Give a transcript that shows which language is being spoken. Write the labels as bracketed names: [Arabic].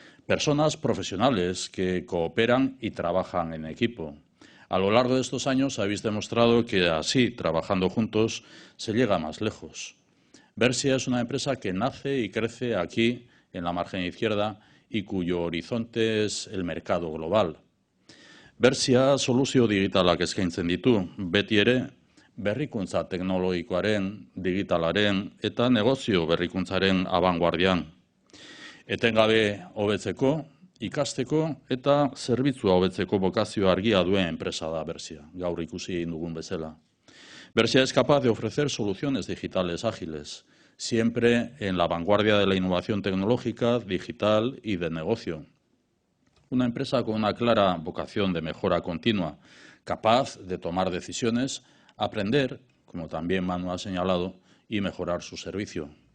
[Spanish] Personas profesionales que cooperan y trabajan en equipo. A lo largo de estos años habéis demostrado que así, trabajando juntos, se llega más lejos. Bersia es una empresa que nace y crece aquí, en la margen izquierda, y cuyo horizonte es el mercado global. [Basque] Bersia soluzio digitalak eskaintzen ditu, beti ere berrikuntza teknologikoaren, digitalaren eta negozio berrikuntzaren abanguardian. Etengabe hobetzeko, ikasteko eta zerbitzua hobetzeko bokazio argia duen enpresa da Bersia, gaur ikusi egin dugun bezala. [Spanish] Bersia es capaz de ofrecer soluciones digitales ágiles, siempre en la vanguardia de la innovación tecnológica, digital y de negocio. Una empresa con una clara vocación de mejora continua, capaz de tomar decisiones, aprender, como también Manu ha señalado, y mejorar su servicio.